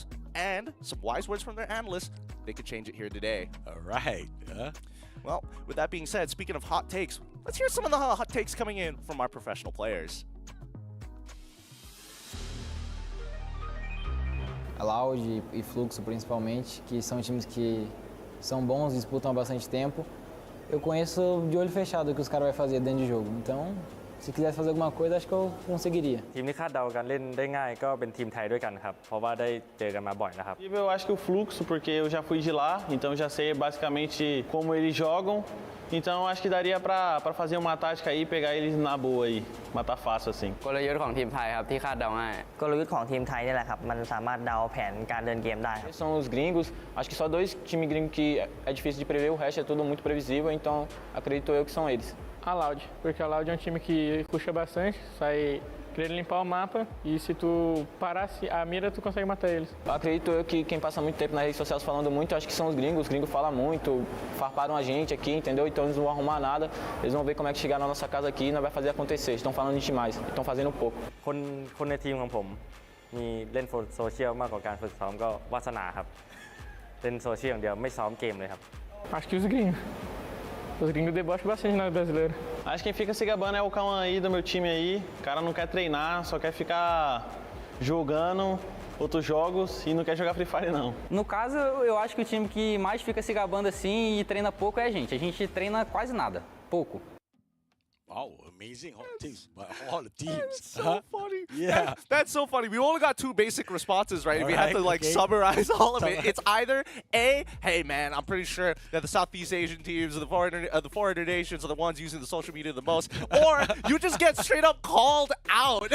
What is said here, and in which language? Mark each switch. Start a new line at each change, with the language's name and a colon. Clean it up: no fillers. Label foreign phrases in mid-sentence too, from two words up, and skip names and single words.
English: And some wise words from their analysts, they could change it here today. All right. Well, with that being said, speaking of hot takes, let's hear some of the hot takes coming in from our professional players.
Portuguese: A Loud e Fluxo, principalmente, que são times que são bons, disputam há bastante tempo. Eu conheço de olho fechado o que os caras vão fazer dentro de jogo. Então, se quisesse fazer alguma coisa, acho que eu conseguiria.
Thai: ทีมที่คาดเดากันเล่นได้ง่ายก็เป็นทีมไทยด้วยกันครับเพราะว่าได้เจอกันมาบ่อยนะครับ
Portuguese: Eu acho que o Fluxo, porque eu já fui de lá, então já sei basicamente como eles jogam. Então acho que daria pra fazer uma tática aí, pegar eles na boa aí, matar fácil assim.
Thai: กลยุทธ์ของทีมไทยครับที่คาดเดาง่าย กลยุทธ์ของทีมไทยนี่แหละครับมันสามารถเดาแผนการเดินเกมได้ครับ
Portuguese: São os gringos, acho que só dois times gringos que é difícil de prever, o resto é tudo muito previsível, então acredito eu que são eles. A Loud, porque a Loud é um time que puxa bastante, sai querendo limpar o mapa e se tu parar a mira, tu consegue matar eles. Acredito eu que quem passa muito tempo nas redes sociais falando muito, acho que são os gringos falam muito, farparam a gente aqui, entendeu? Então eles não vão arrumar nada, eles vão ver como é que chegar na nossa casa aqui e não vai fazer acontecer, estão falando demais, estão fazendo pouco.
Thai: คนในทีมของผมมีเล่นโซเชียลมากกว่าการฝึกซ้อมก็วาสนาครับเล่นโซเชียลอย่างเดียวไม่ซ้อมเกมเลยครับ
Portuguese: Acho que os gringos. Os gringos debocham bastante nós brasileiros. Acho que quem fica se gabando é o Cauã aí do meu time aí. O cara não quer treinar, só quer ficar jogando outros jogos e não quer jogar Free Fire não. No caso, eu acho que o time que mais fica se gabando assim e treina pouco é a gente. A gente treina quase nada, pouco.
English: Wow, amazing hot teams by all the teams. That's so funny. Yeah. That's so funny. We only got two basic responses, right? All We had to right, okay. summarize all of it. It's either A, hey man, I'm pretty sure that the Southeast Asian teams or the foreigner nations are the ones using the social media the most, or you just get straight up called out.